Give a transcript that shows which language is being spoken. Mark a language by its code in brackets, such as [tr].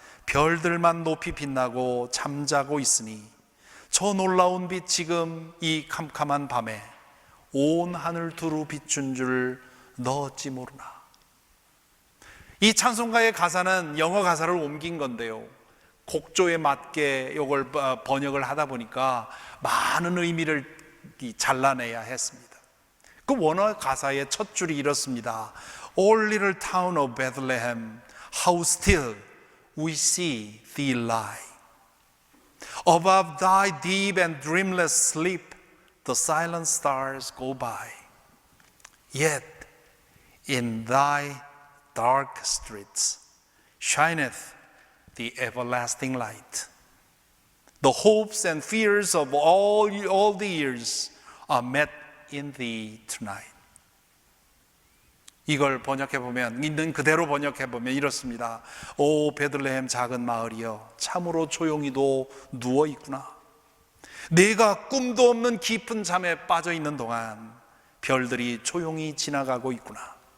[ko] 별들만 높이 빛나고 잠자고 있으니 저 놀라운 빛 지금 이 캄캄한 밤에 온 하늘 두루 비춘 줄 너 어찌 모르나. 이 찬송가의 가사는 영어 가사를 옮긴 건데요, 곡조에 맞게 이걸 번역을 하다 보니까 많은 의미를 잘라내야 했습니다. 그 원어 가사의 첫 줄이 이렇습니다. [en] All little town of Bethlehem, how still we see thee lie. Above thy deep and dreamless sleep, the silent stars go by. Yet in thy dark streets shineth the everlasting light. The hopes and fears of all the years are met in thee tonight. [ko] 이걸 번역해보면, 있는 그대로 번역해보면 이렇습니다. 오 베들레헴 작은 마을이여 참으로 조용히도 누워있구나. 내가 꿈도 없는 깊은 잠에 빠져있는 동안 별들이 조용히 지나가고 있구나.